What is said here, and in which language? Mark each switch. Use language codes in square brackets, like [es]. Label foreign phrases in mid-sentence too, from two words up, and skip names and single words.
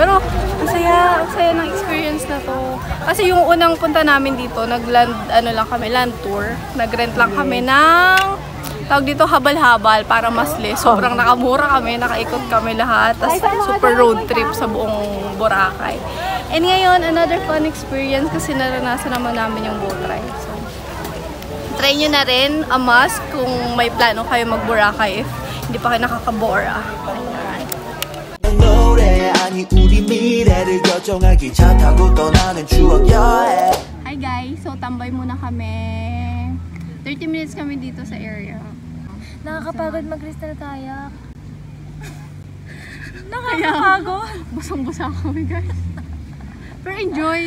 [tl] Pero, ang saya ng experience na to. Kasi yung unang punta namin dito, nag-land, [en] land tour. [tl] Nag-rent lang kami ng tawag dito habal-habal para mas less. Sobrang nakamura kami, nakaikot kami lahat. Tapos [en] super road trip [tl] sa buong Boracay. And ngayon, [en] another fun experience [tl] kasi naranasan naman namin yung [en] boat ride. [tl] So, try nyo na rin [en] a must [tl] kung may plano kayo mag-Boracay if hindi pa kayo nakakabora. Ayan. [ko] 시간이 우리 미래를 결정하기 차 타고 떠나는 추억 여행. [en] Hi guys, [tl] so tambay muna kami. 30 minutes kami dito sa area. Nakakapagod mag-crystal kayak. Nakakapagod. Busang-busa kami guys. Pero enjoy.